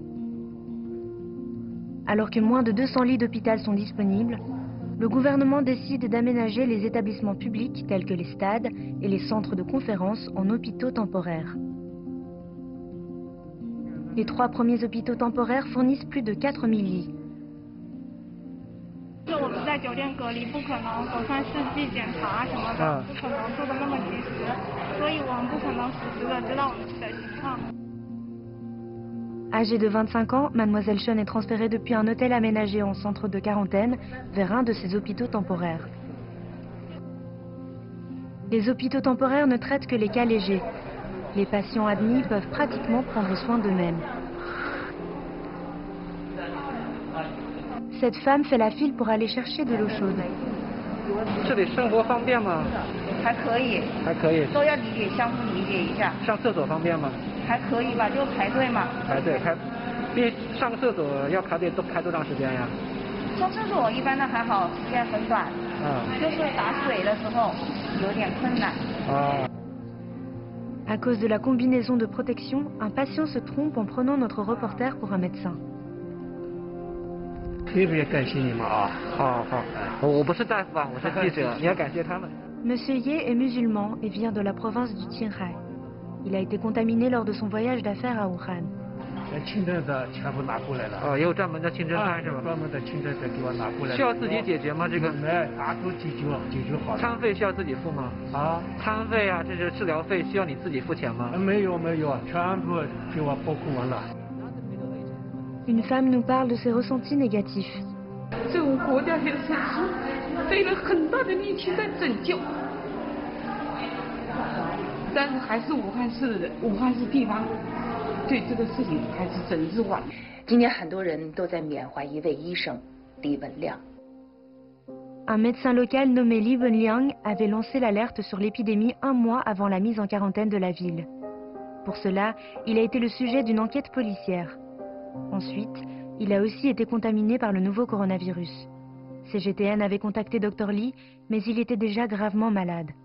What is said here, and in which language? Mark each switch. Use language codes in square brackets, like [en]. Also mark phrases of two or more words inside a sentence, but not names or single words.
[fr] Alors que moins de 200 lits d'hôpital sont disponibles, le gouvernement décide d'aménager les établissements publics tels que les stades et les centres de conférences en hôpitaux temporaires. Les 3 premiers hôpitaux temporaires fournissent plus de 4 000 lits. [zh] 我们在酒店隔离，不可能核酸试剂检查什么的，不可能做的那么及时，所以我们不可能实时的知道我们的情况。 [fr] Âgée de 25 ans, Mademoiselle Chen est transférée depuis un hôtel aménagé en centre de quarantaine vers un de ces hôpitaux temporaires. Les hôpitaux temporaires ne traitent que les cas légers. Les patients admis peuvent pratiquement prendre soin d'eux-mêmes. Cette femme fait la file pour aller chercher de l'eau chaude. [zh] 这里生活方便吗？还可以。还可以。都要理解，相互理解一下。上厕所方便吗？还可以吧，就排队嘛。排队上个厕所要排队都排多长时间呀？上厕所一般的还好，时间很短。就是打水的时候有点困难。 [fr] À cause de la combinaison de protection, un patient se trompe en prenant notre reporter pour un médecin. [zh] 特别感谢你们啊！好，我不是大夫啊，我是记者，你要感谢他们。 [fr] Monsieur Ye est musulman et vient de la province du Qinghai. Il a été contaminé lors de son voyage d'affaires à Wuhan. [zh] 清真的全部拿过来了。也有专门的清真餐是吧？专门的清真的给我拿过来。需要自己解决吗？这个？拿都解决好了。餐费需要自己付吗？餐费啊，这是治疗费，需要你自己付钱吗？没有，全部给我包括完了。 [fr] Une femme nous parle de ses ressentis négatifs. [zh] 这个国家也是费了很大的力气在拯救，但是还是武汉市地方对这个事情还是整日晚。今年很多人都在缅怀一位医生李文亮。 [fr] Un médecin local nommé Li Wenliang avait lancé l'alerte sur l'épidémie un mois avant la mise en quarantaine de la ville. Pour cela, il a été le sujet d'une enquête policière. Ensuite, il a aussi été contaminé par le nouveau coronavirus. CGTN avait contacté Dr Li, mais il était déjà gravement malade.